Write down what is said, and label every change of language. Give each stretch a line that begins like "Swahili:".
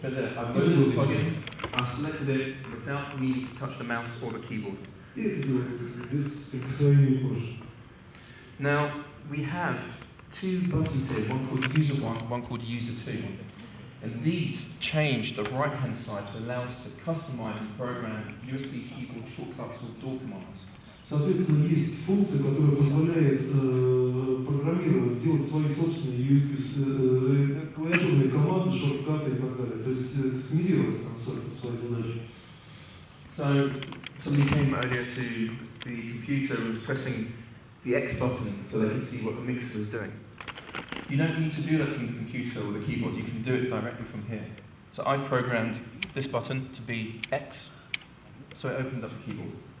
English: But there, I've loaded the plugin, I've selected it without needing to touch the mouse or the keyboard.
Russian: И это делается без прикосновения кожи.
English: Now, we have two buttons here, one called User 1, one called User 2. And these change the right-hand side to allow us to customize and program USB keyboard shortcuts or door commands.
Russian: Соответственно, есть функция, которая позволяет программировать, делать свои собственные USB, клавиатурные команды, шорткаты и так далее. То есть кастомизировать консоль под свои задачи.
English: So, somebody came earlier to the computer and was pressing the X button so they could see what the mixer was doing. You don't need to do that from the computer or the keyboard, you can do it directly from here. So I've programmed this button to be X, so it opens up the keyboard.